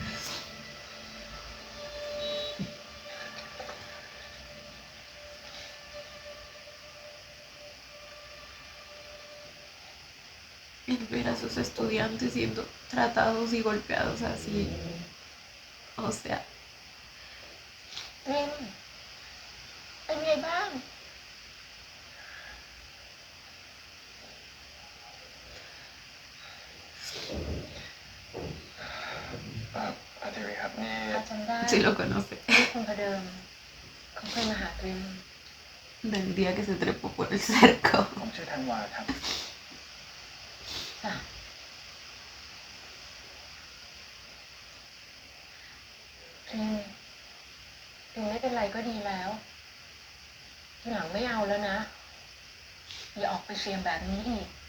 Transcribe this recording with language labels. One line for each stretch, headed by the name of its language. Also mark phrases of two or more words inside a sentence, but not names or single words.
Spanish: El ver a sus estudiantes siendo tratados y golpeados así, o sea.
Thai: รินเป็นไงบ้าง อาทิตย์ครับนี่ จำได้
Spanish: Sí lo conoce.
Thai: ที่คุณพเดิมเขาเคยมาหาตริน
Spanish: Del día que se trepó por el cerco.
Thai: ผมชื่อธันวาครับ จ้ะตรินไม่เป็นไรก็ดีแล้วทีหลังไม่เอาแล้วนะอย่าออกไปเสี่ยงแบบนี้อีก